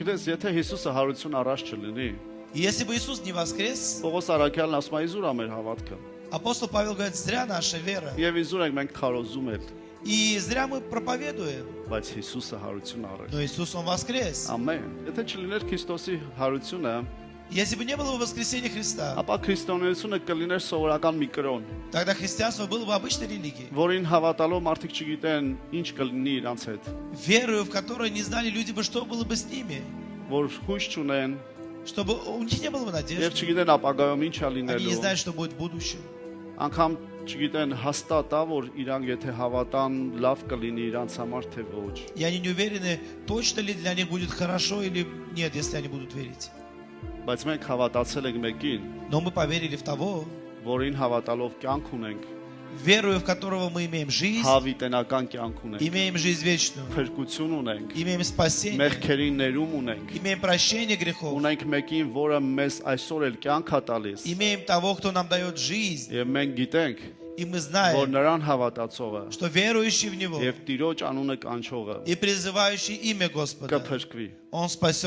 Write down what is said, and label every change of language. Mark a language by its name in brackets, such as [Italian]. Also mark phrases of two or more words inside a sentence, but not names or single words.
[Armenian] Գիտես, եթե Հիսուսը հարություն առաջ չլինի, [Russian] Если бы Иисус не воскрес, [Armenian] Պողոս Արաքյալն ասում է իզուր է մեր հավատքը։ [Russian] апостол Павел говорит, зря наша вера. [Armenian] Եվ իզուր ենք մենք քարոզում էլ, [Russian] И зря мы проповедуем. [Armenian] բայց Հիսուսը հարություն առաջ։ [Russian] Но Иисус, Он воскрес. [Armenian] Ամեն։ Եթե չլիներ Քրիստոսի հարությունը, [Russian] Если бы не было бы воскресения Христа, [Armenian] ապա քրիստոնեությունը կլիներ սովորական մի կրոն, [Russian] тогда христианство было бы обычной религией. [Armenian] որին հավատալով մարդիկ չգիտեն ինչ կլինի իրանց հետ, [Russian] Верою, в которой не знали люди бы, что было бы с ними. [Armenian] որ հույս չունեն [Russian] Чтобы у них не было бы [Armenian] եւ [Russian] надежды. [Armenian] չգիտեն ապագայում ինչ է [Russian] Они не [Armenian] լինելու։ [Russian] знают, что будет в будущем. [Armenian] Անկամ չգիտեն հաստատ է, որ իրանք եթե հավատան, լավ կլինի իրանց համար թե ոչ։ [Russian] И они не уверены, точно ли для них будет хорошо или нет, если они будут верить. [Armenian] Բայց մենք հավատացել ենք մեկին, [Russian] Но мы поверили в того, [Armenian] որին հավատալով կյանք ունենք, [Russian] верою в которого мы имеем жизнь, [Armenian] հավիտենական կյանք ունենք, [Russian] имеем жизнь вечную, [Armenian] փրկություն ունենք, [Russian] имеем спасение, [Armenian] մեղքերին ներում ունենք, [Russian] имеем прощение грехов, [Armenian] ունենք մեկին, որը մեզ այսօր էլ կյանք է տալիս, [Russian] имеем того, кто нам дает жизнь. [Armenian] եւ մենք գիտենք, [Russian] И мы [Armenian] որ [Russian] знаем, [Armenian] նրան հավատացողը [Russian] что верующий в Него [Armenian] եւ Տիրոջ անունը կանչողը [Russian] и призывающий имя Господа, [Armenian] կփրկվի։ [Russian] Он спасет.